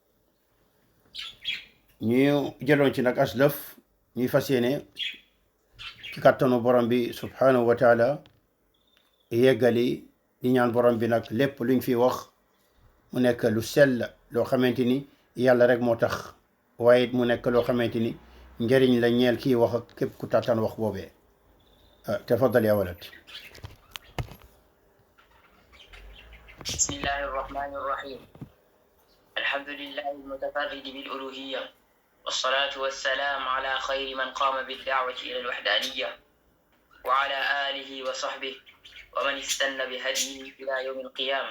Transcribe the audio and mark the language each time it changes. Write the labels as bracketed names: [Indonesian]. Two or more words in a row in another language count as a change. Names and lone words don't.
[Wolof] ñu jëloon ci nag aslaf, ñuy fas yéene ci kàttanu borom bi [Arabic] سبحانه وتعالى [Wolof] yeggali di ñaan borom bi nag lépp luñ fi wax mu nekk lu sell loo xamante ni yàlla rek moo tax, waaye mu nekk loo xamante ni njëriñ la ñeel kii wax ak képp ku tàttaan wax boobee. [Arabic] تفضل يا ولد. بسم الله الرحمن الرحيم. الحمد لله المتفرد بالألوهية، والصلاة والسلام على خير من قام بالدعوة إلى الوحدانية وعلى آله وصحبه ومن استنى بهديه إلى يوم القيامة.